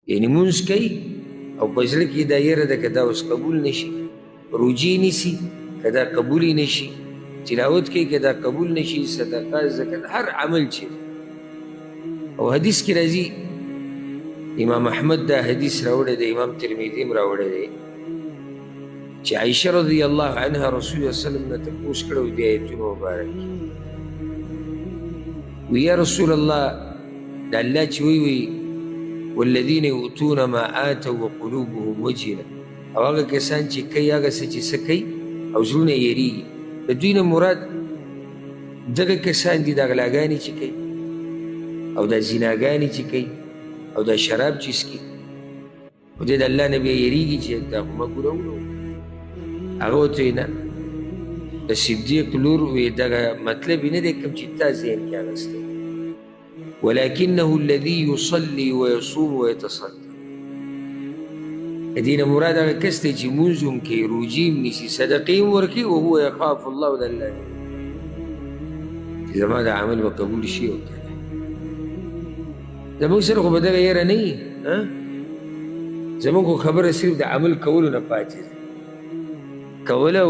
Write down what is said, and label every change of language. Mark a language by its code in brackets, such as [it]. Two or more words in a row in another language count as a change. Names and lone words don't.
[ps] یعنی مونځ کوي او په زړه کې دا یره ده که دا اوس قبول نشي، روجې نیسي که دا قبولی نشي، تلاوت کوي که دا قبول نشي، صدقه زکات هر عمل چې او حدیث کې راځي، امام احمد دا حدیث راوړی دی، امام ترمذي هم راوړی دی چې عایشه [ar] رضی الله عنها [ps] رسول الله [ar] صلی الله علیه وسلم [ps] نه تپوس کړی د آیتونو مبارک وی یا رسول الله دا الله چې وی [ar] والذین یؤتون ما آتوا وقلوبهم وجله [ps] او هغه کسان چې کوي هغه څه چې څه کوي او زړونه یې یېرېږي د دوی نه مراد دغه کسان دي دا غلاګانې چې کوي او دا زناګانې چې کوي او دا شراب چې څکي خو دې د الله نه بیا یېرېږي چې دا خو مه ګورولو هغه ورته وایي نه د صدیق لور وی دغه مطلب یې نه دی کوم چې تا ذهن کې اغستی [ar] ولكنه الذي يصلي ويصوم ويتصدق [ps] دې نه مراد هغه کس دی چې مونځ هم کوي روجې هم نیسي صدقې هم ورکوي [ar] وهو یخاف الله [ps] د الله نه چې زما دا عمل به قبول شي او که نه زمونږ سره خو به دغه یره نه وي زمونږ خو خبره صرف د عمل کولو نه پاتې ده کول او